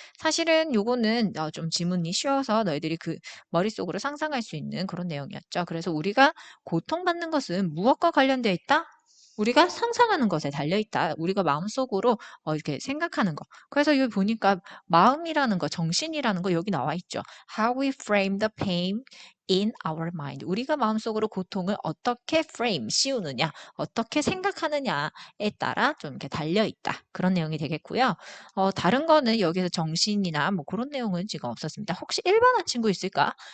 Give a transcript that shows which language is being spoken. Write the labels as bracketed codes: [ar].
[ko] 사실은 요거는 좀 지문이 쉬워서 너희들이 그 머릿속으로 상상할 수 있는 그런 내용이었죠. 그래서 우리가 고통받는 것은 무엇과 관련되어 있다? 우리가 상상하는 것에 달려 있다. 우리가 마음속으로 이렇게 생각하는 거. 그래서 여기 보니까 마음이라는 거, 정신이라는 거 여기 나와 있죠. [en] How we frame the pain in our mind. [ko] 우리가 마음속으로 고통을 어떻게 frame, 씌우느냐, 어떻게 생각하느냐에 따라 좀 이렇게 달려 있다. 그런 내용이 되겠고요. 다른 거는 여기서 정신이나 뭐 그런 내용은 지금 없었습니다. 혹시 일반화 친구 있을까?